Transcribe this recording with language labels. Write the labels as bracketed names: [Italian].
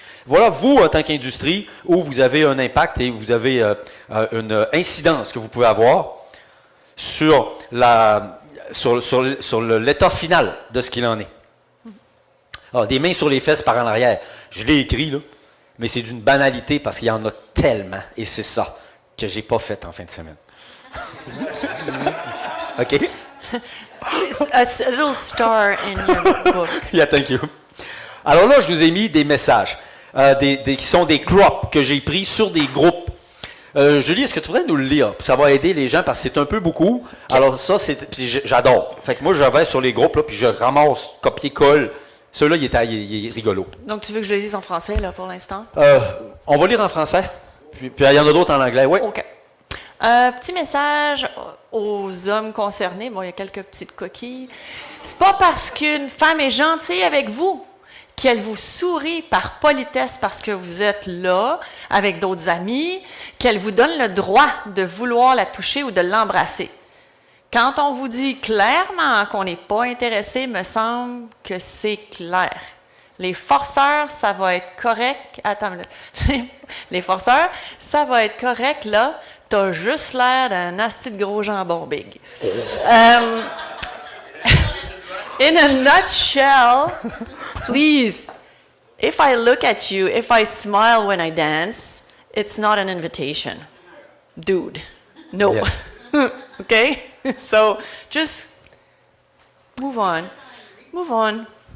[French] Voilà, vous, en tant qu'industrie, où vous avez un impact et vous avez une incidence que vous pouvez avoir sur l'état final de ce qu'il en est. Alors, des mains sur les fesses par en arrière. Je l'ai écrit, là, mais c'est d'une banalité parce qu'il y en a tellement. Et c'est ça que j'ai pas fait en fin de semaine. OK? [English] A little star in your book. Yeah, thank you. [French] Alors là, je vous ai mis des messages qui sont des crops que j'ai pris sur des groupes. Julie, est-ce que tu voudrais nous le lire? Ça va aider les gens parce que c'est un peu beaucoup. Okay. Alors ça, j'adore. Fait que moi, je vais sur les groupes, là, puis je ramasse, copier-colle. Celui-là, il est rigolo. Donc, tu veux que je le lise en français, là, pour l'instant? On va lire en français. Puis il y en a d'autres en anglais. Oui. OK. Petit message aux hommes concernés. Bon, il y a quelques petites coquilles. C'est pas parce qu'une femme est gentille avec vous qu'elle vous sourit par politesse parce que vous êtes là avec d'autres amis, qu'elle vous donne le droit de vouloir la toucher ou de l'embrasser. Quand on vous dit clairement qu'on n'est pas intéressé, me semble que c'est clair. Les forceurs, ça va être correct. Attends, les forceurs, ça va être correct, là. T'as juste l'air d'un asti de gros jambon big. [English] In a nutshell, please, if I look at you, if I smile when I dance, it's not an invitation. Dude, no. Yes. Okay? So just move on. Move on.